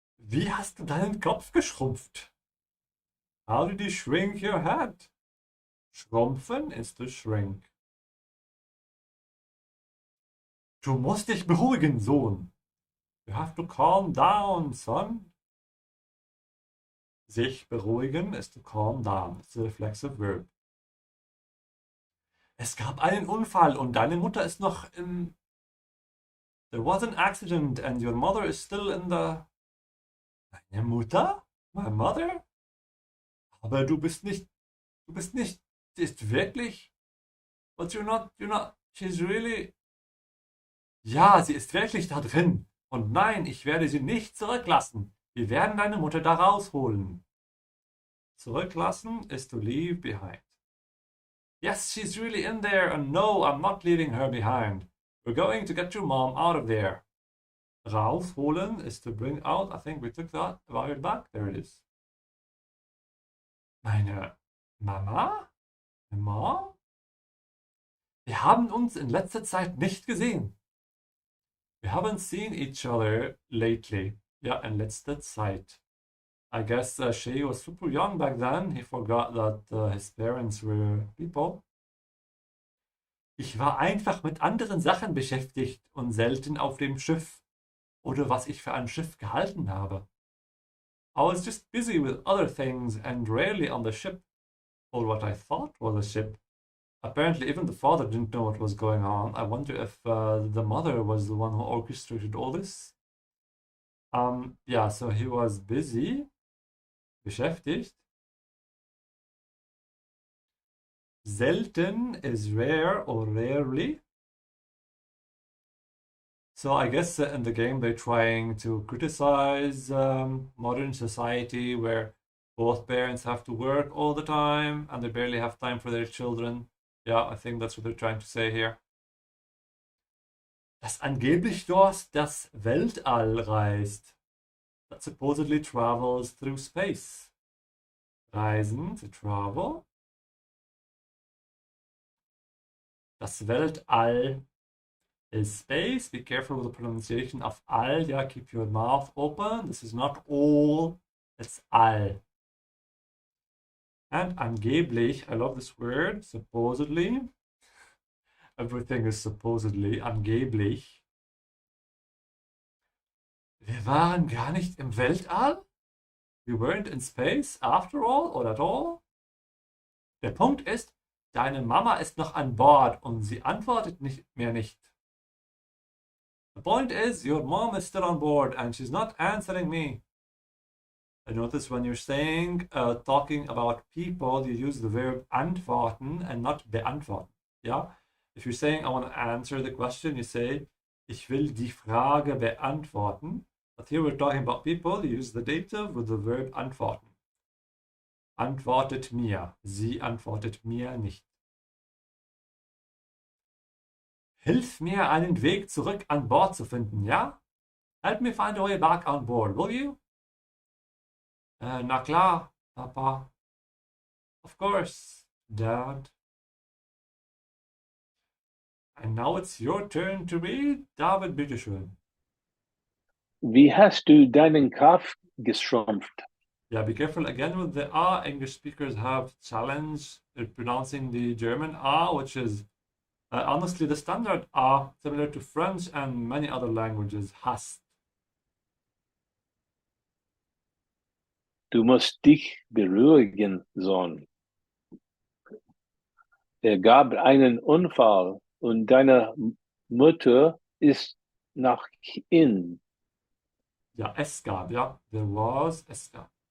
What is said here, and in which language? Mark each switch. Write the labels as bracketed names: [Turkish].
[German] Wie hast du deinen Kopf geschrumpft? [English] How did you shrink your head? Schrumpfen ist to shrink. [German] Du musst dich beruhigen, Sohn. [English] You have to calm down, son. Sich beruhigen ist to calm down. It's a reflexive verb. [German] Es gab einen Unfall und deine Mutter ist noch im... [English] There was an accident and your mother is still in the... [German] Deine Mutter? [English] My mother? [German] Aber du bist nicht... Sie ist wirklich... [English] But you're not... She's really... [German] Ja, sie ist wirklich da drin. Und nein, ich werde sie nicht zurücklassen. Wir werden deine Mutter da rausholen. Zurücklassen ist [English] to leave behind. Yes, she's really in there, and no, I'm not leaving her behind. We're going to get your mom out of there. Rausholen is to bring out. I think we took that a while back. There it is. [German] Meine Mama? Meine Mom? Wir haben uns in letzter Zeit nicht gesehen. [English] We haven't seen each other lately. [German] Ja, in letzter Zeit. [English] I guess Shay was super young back then. He forgot that his parents were people. [German] Ich war einfach mit anderen Sachen beschäftigt und selten auf dem Schiff. Oder was ich für ein Schiff gehalten habe. [English] I was just busy with other things and rarely on the ship. Or what I thought was a ship. Apparently even the father didn't know what was going on. I wonder if the mother was the one who orchestrated all this. Yeah, so he was busy. Beschäftigt. Selten is rare or rarely. So I guess in the game they're trying to criticize modern society where both parents have to work all the time and they barely have time for their children. Yeah, I think that's what they're trying to say here. [German] Dass angeblich dort das Weltall reist. [English] That supposedly travels through space. Reisen, to travel. Das Weltall is space. Be careful with the pronunciation of all. Yeah, keep your mouth open. This is not all, it's all. And angeblich, I love this word, supposedly. Everything is supposedly, angeblich. [German] Wir waren gar nicht im Weltall? [English] We weren't in space after all or at all? [German] Der Punkt ist, deine Mama ist noch an Bord und sie antwortet nicht. [English] The point is, your mom is still on board and she's not answering me. I notice when you're saying, talking about people, you use the verb antworten and not beantworten. Yeah? If you're saying, I want to answer the question, you say, [German] ich will die Frage beantworten. [English] But here we're talking about people, you use the dative with the verb antworten. [German] Antwortet mir. Sie antwortet mir nicht. Hilf mir, einen Weg zurück an Bord zu finden, ja? [English] Help me find a way back on board, will you? [German] Na klar, Papa. [English] Of course, Dad. And now it's your turn to read. [German] David, bitteschön. Wie hast du deinen Kopf geschrumpft? [English] Yeah, be careful again with the A. English speakers have challenge pronouncing the German A, which is honestly the standard A, similar to French and many other languages, hast. [German] Du musst dich beruhigen, Sohn. Es gab einen Unfall und deine Mutter ist noch in. Ja, es gab, ja. [English] There was, [German] es gab.